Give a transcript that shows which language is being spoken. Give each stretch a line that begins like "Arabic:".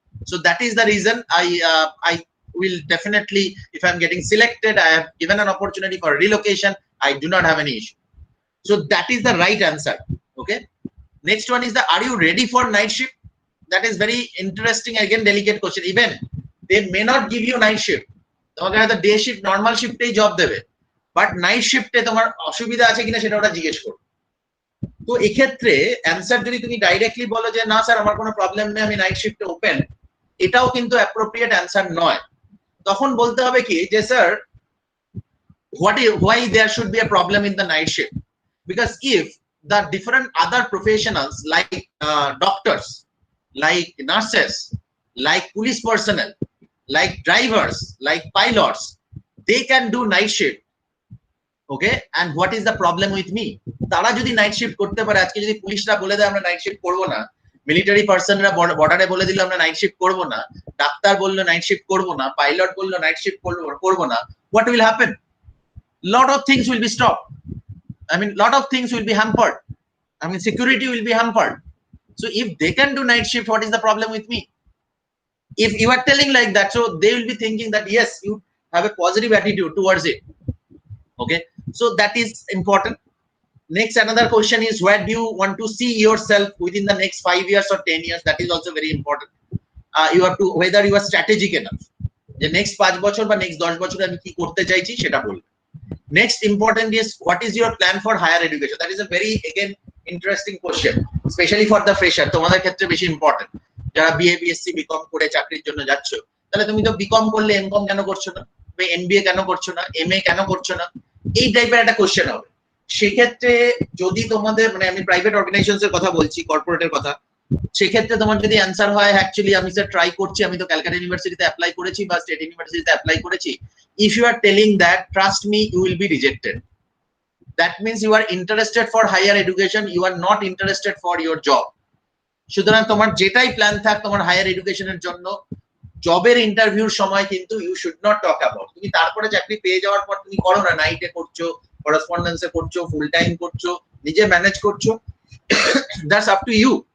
English: So that is the reason I will definitely, if I'm getting selected, I have given an opportunity for relocation, I do not have any issue. So that is the right answer. Okay, next one is the, are you ready for night shift? That is very interesting, again delicate question. Even they may not give you night shift,
Bangla: তোমাকে হয়তো day shift normal শিফটেই job দেবে, but night শিফটে তোমার অসুবিধা আছে কিনা সেটা ওরা জিজ্ঞেস করবে। তো এক্ষেত্রে অ্যান্সার যদি তুমি ডাইরেক্টলি বলো যে না স্যার আমার কোনো প্রবলেম নেই, আমি নাইট শিফটে ওপেন, এটাও কিন্তু অ্যাপ্রোপ্রিয়েট অ্যান্সার নয়। তখন বলতে হবে কি যে sir
English: why there should be a problem in the night shift, because if the different other professionals like doctors, like nurses, like police personnel, like drivers, like pilots, they can do night shift. Okay, and what is the problem with me?
Bangla: তারা যদি night shift করতে পারে, আজকে যদি পুলিশরা বলে দেয় আমরা নাইট শিফট করবো না, মিলিটারি পার্সনরা বর্ডারে বলে দিল আমরা নাইট শিফট করবো না, ডাক্তার বললো নাইট শিফট করবো না, পাইলট বললো নাইট শিফট করবো না,
English: what will happen? Lot of things will be stopped. I mean, lot of things will be hampered. I mean, security will be hampered. So if they can do night shift, what is the problem with me? if you are telling like that, so they will be thinking that yes, you have a positive attitude towards it. Okay, so that is important. Next, another question is, where do you want to see yourself within the next 5 years or 10 years? That is also very important. You have to, whether you are strategic enough, the next 5 বছর বা next 10 বছরে
Bangla: আমি কি করতে চাইছি সেটা বলবো।
English: Next important is, what is your plan for higher education? That is a very, again, interesting question, especially for the fresher.
Bangla: তোমাদের ক্ষেত্রে বেশি ইম্পর্টেন্ট, যারা বিএ বিএসসি বিকম করে চাকরির জন্য যাচ্ছ, তাহলে তুমি তো বিকম করলে এমকম কেন করছো না, বা এমবিএ কেন করছো না, এমএ কেন করছো না, এই টাইপের একটা কোশ্চেন হবে। সেক্ষেত্রে যদি তোমাদের, মানে আমি প্রাইভেট অর্গানাইজেশনস এর কথা বলছি, কর্পোরেটের কথা, সেক্ষেত্রে তোমার যদি অ্যান্সার হয় অ্যাকচুয়ালি আমি স্যার ট্রাই করছি, আমি তো ক্যালকাটা ইউনিভার্সিটিতে অ্যাপ্লাই করেছি বা স্টেট ইউনিভার্সিটিতে অ্যাপ্লাই করেছি,
English: if you are telling that, trust me, you will be rejected. That means you are interested for higher education, you are not interested for your job.
Bangla: সুতরাং তোমার যেটাই প্ল্যান থাক তোমার হায়ার এডুকেশনের জন্য, জবের ইন্টারভিউর সময় কিন্তু
English: You should not talk about.
Bangla: তুমি তারপরে চাকরি পেয়ে যাওয়ার পর তুমি করো না, নাইটে করছো, করেসপন্ডেন্সে করছো, ফুল টাইম করছো, নিজে ম্যানেজ করছো,
English: That's up to you.